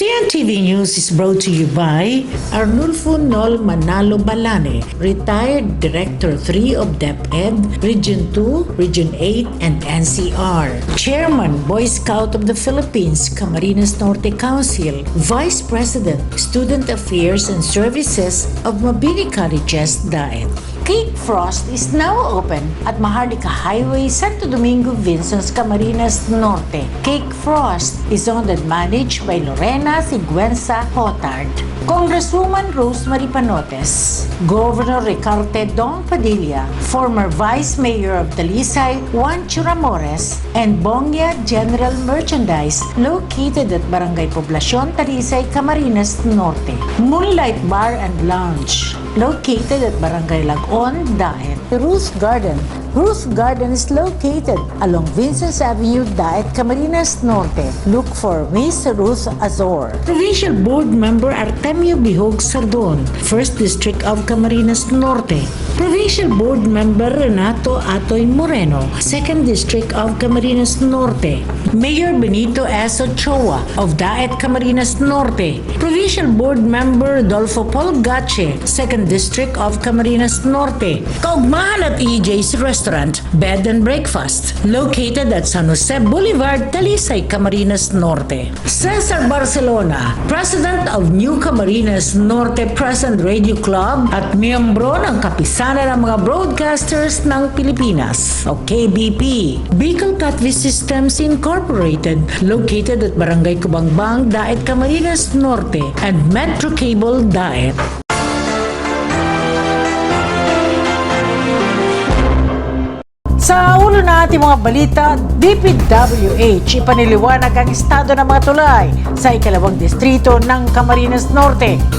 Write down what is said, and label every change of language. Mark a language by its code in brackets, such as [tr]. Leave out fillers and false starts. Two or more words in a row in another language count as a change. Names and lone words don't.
[en] CNTV News is brought to you by Arnulfo Nol Manalo Balane, retired Director 3 of DepEd, Region 2, Region 8, and NCR. Chairman, Boy Scout of the Philippines, Camarines Norte Council, Vice President, Student Affairs and Services of Mabini Colleges, DAET. Cake Frost is now open at Maharlika Highway, Santo Domingo, Vincennes, Camarines Norte. Cake Frost is owned and managed by Lorena Siguenza Hotard, Congresswoman Rosemary Panotes, Governor Ricarte Dong Padilla, former Vice Mayor of Talisay Juan Churamores, and Bongya General Merchandise located at Barangay Poblacion, Talisay, Camarines Norte. Moonlight Bar and Lounge located at Barangay Lagon, Daet. Ruth Garden. Ruth Garden is located along Vincennes Avenue, Daet, Camarines Norte. Look for Miss Ruth Azor. Provincial Board Member Artemio Bihog Sardon, 1st District of Camarines Norte. Provincial Board Member Renato Atoy Moreno, 2nd District of Camarines Norte. Mayor Benito S. Ochoa of Daet, Camarines Norte. Provincial Board Member Rodolfo Paul Gache, 2nd District of Camarines Norte. Kaugmahan at EJ's Restaurant, Bed and Breakfast, located at San Jose Boulevard, Talisay, Camarines Norte. Cesar Barcelona, President of New Camarines Norte Present Radio Club [tl] at miyembro ng Kapisanan ng mga Broadcasters ng Pilipinas o KBP. [en] Bicol Catfish Systems Incorporated, located at Barangay Kubangbang, Daet, Camarines Norte, and Metro Cable, Daet. [tl] Sa ulo na ating mga balita, DPWH ipaniliwanag ang estado ng mga tulay sa ikalawang distrito ng Camarines Norte.